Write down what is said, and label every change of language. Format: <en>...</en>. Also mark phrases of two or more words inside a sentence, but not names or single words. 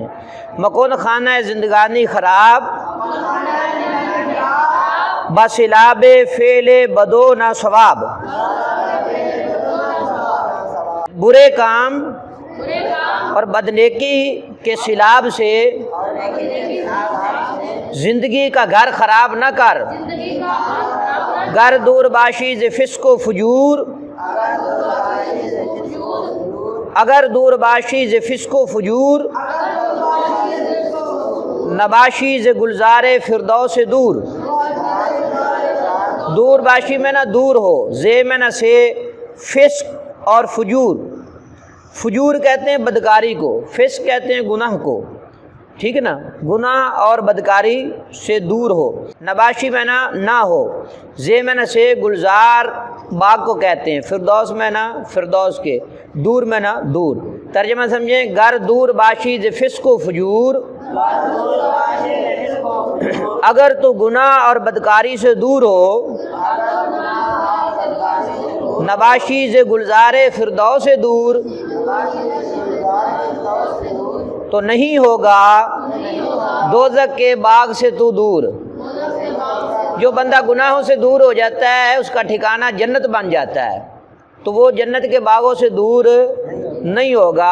<fa>مکون خانہ زندگانی خراب، بسلاب فعل بدو نہ ثواب،</fa> <ur>برے کام اور بدنیکی کے سیلاب سے زندگی کا گھر خراب نہ کر۔</ur> <fa>گر دور باشی ز فسق و فجور، اگر دور باشی ز فسق و فجور، نباشی ز گلزار فردوس دور۔ دور باشی</fa> <ur>میں نہ دور ہو، زے میں نہ سے فسق اور فجور کہتے ہیں بدکاری کو، فسق کہتے ہیں گناہ کو، ٹھیک ہے نا، گناہ اور بدکاری سے دور ہو۔ نباشی میں نہ ہو، زے میں نہ سے گلزار باغ کو کہتے ہیں، فردوس میں نہ فردوس کے، دور میں نہ دور۔ ترجمہ سمجھیں،</ur> <fa>گر دور باشی ز فسق و فجور،</fa> <ur>اگر تو گناہ اور بدکاری سے دور ہو،</ur> <fa>نباشی ز گلزار فردوس</fa> <ur>سے دور، تو نہیں ہوگا دوزخ کے باغ سے تو دور۔ جو بندہ گناہوں سے دور ہو جاتا ہے اس کا ٹھکانہ جنت بن جاتا ہے، تو وہ جنت کے باغوں سے دور نہیں ہوگا۔</ur>